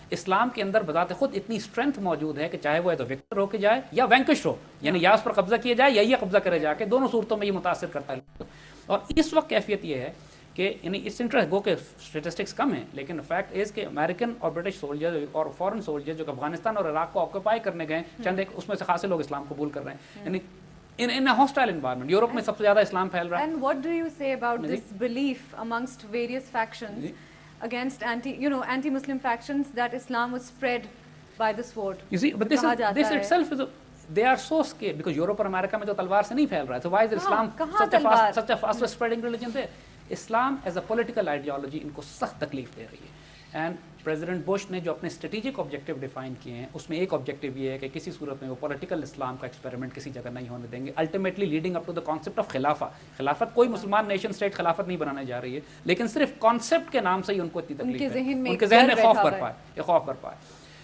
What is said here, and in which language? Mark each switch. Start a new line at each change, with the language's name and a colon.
Urdu: اسلام کے اندر بذات خود اتنی اسٹرینتھ موجود ہے کہ چاہے وہ وکٹر ہو کے جائے یا وینکش ہو, یعنی یا اس پر قبضہ کیا جائے یا یہ قبضہ کرے جا کے, دونوں صورتوں میں یہ متاثر کرتا ہے. اور اس وقت کیفیت یہ ہے کہ یعنی اس انٹرسٹ گو کے اسٹیٹسٹکس کم ہیں, لیکن فیکٹ از کہ امریکن اور برٹش سولجر اور فورن سولجر جو افغانستان اور عراق کو آکوپائی کرنے گئے چند ایک, اس میں سے خاصے لوگ اسلام قبول کر رہے ہیں. یعنی
English: in a hostile environment
Urdu: Europe میں سب سے زیادہ اسلام پھیل رہا ہے.
English: And what do you say about this belief amongst various factions against anti-Muslim factions that Islam was spread by the sword? You see, but this itself is they are so scared because
Urdu: Europe اور امریکہ میں تو تلوار سے نہیں پھیل رہا ہے.
English: So why is Islam such a fast spreading religion there?
Urdu: Islam
English: is a political ideology
Urdu: ان کو سخت تکلیف دے رہی ہے. اینڈ پریزیڈنٹ بش نے جو اپنے اسٹریٹجک آبجیکٹیو ڈیفائن کیے ہیں اس میں ایک آبجیکٹیو یہ ہے کہ کسی صورت میں وہ پولیٹیکل اسلام کا ایکسپیریمنٹ کسی جگہ نہیں ہونے دیں گے,
English: Ultimately leading up to the concept of Khilafat.
Urdu: کوئی مسلمان نیشن اسٹیٹ خلافت نہیں بنانے جا رہی ہے, لیکن صرف کانسیپٹ کے نام سے ہی ان کو اتنی تکلیف ہے, ان کے ذہن میں خوف برپائے.